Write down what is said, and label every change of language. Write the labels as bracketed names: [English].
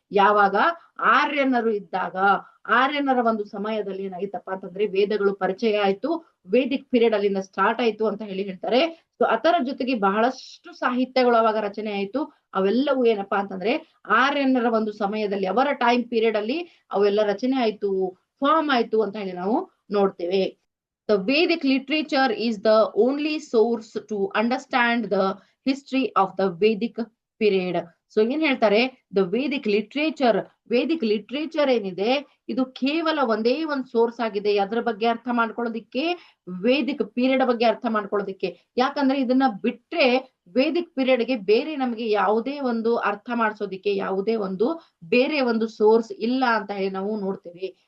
[Kannada] ಯಾವಾಗ ಆರ್ಯನರು ಇದ್ದಾಗ, ಆರ್ಯನರ ಒಂದು ಸಮಯದಲ್ಲಿ ಏನಾಗಿತ್ತಪ್ಪ ಅಂತಂದ್ರೆ ವೇದಗಳು ಪರಿಚಯ ಆಯ್ತು, ವೇದಿಕ್ ಪೀರಿಯಡ್ ಅಲ್ಲಿಂದ ಸ್ಟಾರ್ಟ್ ಆಯ್ತು ಅಂತ ಹೇಳಿ ಹೇಳ್ತಾರೆ. ಸೊ ಅದರ ಜೊತೆಗೆ ಬಹಳಷ್ಟು ಸಾಹಿತ್ಯಗಳು ಅವಾಗ ರಚನೆ ಆಯ್ತು. ಅವೆಲ್ಲವೂ ಏನಪ್ಪಾ ಅಂತಂದ್ರೆ ಆರ್ಯನರ ಒಂದು ಸಮಯದಲ್ಲಿ, ಅವರ ಟೈಮ್ ಪೀರಿಯಡ್ ಅಲ್ಲಿ ಅವೆಲ್ಲ ರಚನೆ ಆಯ್ತು, ಫಾರ್ಮ್ ಆಯ್ತು ಅಂತ ಹೇಳಿ ನಾವು ನೋಡ್ತೇವೆ. [English] The Vedic literature is the only source to understand the history of the Vedic period. [Kannada] So ಏನ್ ಹೇಳ್ತಾರೆ, ದ ವೇದಿಕ್ ಲಿಟ್ರೇಚರ್ ಏನಿದೆ ಇದು ಕೇವಲ ಒಂದೇ ಒಂದು ಸೋರ್ಸ್ ಆಗಿದೆ ಅದರ ಬಗ್ಗೆ ಅರ್ಥ ಮಾಡ್ಕೊಳ್ಳೋದಿಕ್ಕೆ, ವೇದಿಕ್ ಪೀರಿಯಡ್ ಬಗ್ಗೆ ಅರ್ಥ ಮಾಡ್ಕೊಳ್ಳೋದಿಕ್ಕೆ. ಯಾಕಂದ್ರೆ ಇದನ್ನ ಬಿಟ್ರೆ ವೇದಿಕ್ ಪೀರಿಯಡ್ಗೆ ಬೇರೆ ನಮಗೆ ಯಾವುದೇ ಒಂದು ಅರ್ಥ ಮಾಡಿಸೋದಿಕ್ಕೆ ಯಾವುದೇ ಒಂದು ಬೇರೆ ಒಂದು ಸೋರ್ಸ್ ಇಲ್ಲ ಅಂತ ಹೇಳಿ ನಾವು ನೋಡ್ತೇವೆ.